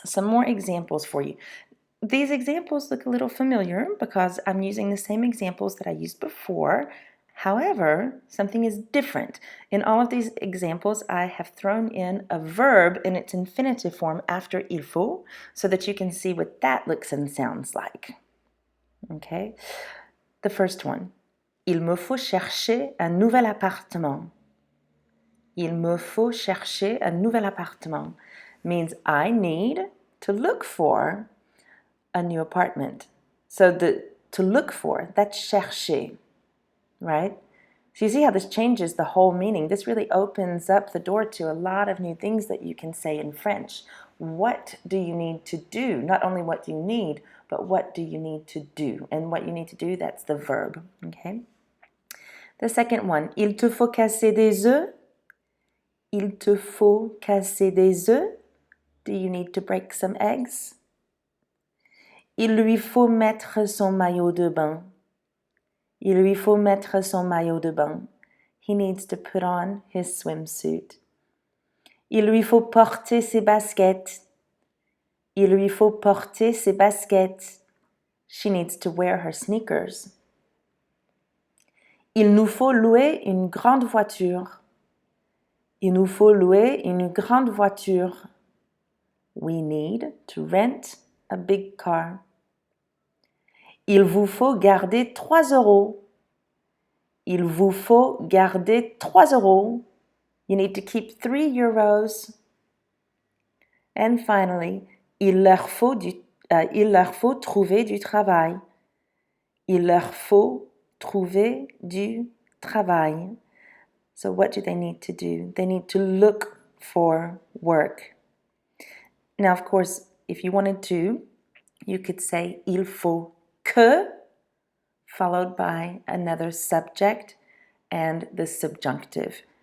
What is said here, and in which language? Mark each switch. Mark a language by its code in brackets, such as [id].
[en] Some more examples for you. These examples look a little familiar because I'm using the same examples that I used before. However, something is different. In all of these examples, I have thrown in a verb in its infinitive form after il faut so that you can see what that looks and sounds like. Okay? The first one. [fr] Il me faut chercher un nouvel appartement. Il me faut chercher un nouvel appartement [en] means I need to look for a new apartment. So to look for, that's chercher, right? So you see how this changes the whole meaning. This really opens up the door to a lot of new things that you can say in French. What do you need to do? Not only what do you need, but what do you need to do? And what you need to do, that's the verb, okay? The second one, [fr] il te faut casser des œufs. Il te faut casser des œufs. [en] Do you need to break some eggs? [fr] Il lui faut mettre son maillot de bain. Il lui faut mettre son maillot de bain. [en] He needs to put on his swimsuit. [fr] Il lui faut porter ses baskets. Il lui faut porter ses baskets. [en] She needs to wear her sneakers. [fr] Il nous faut louer une grande voiture. Il nous faut louer une grande voiture. [en] We need to rent a big car. [fr] Il vous faut garder 3 euros. Il vous faut garder 3 euros. [en] You need to keep 3 euros. And finally, [fr] il leur faut trouver du travail. Il leur faut trouver du travail. [en] So what do they need to do? They need to look for work. Now, of course, if you wanted to, you could say il faut que, followed by another subject and the subjunctive.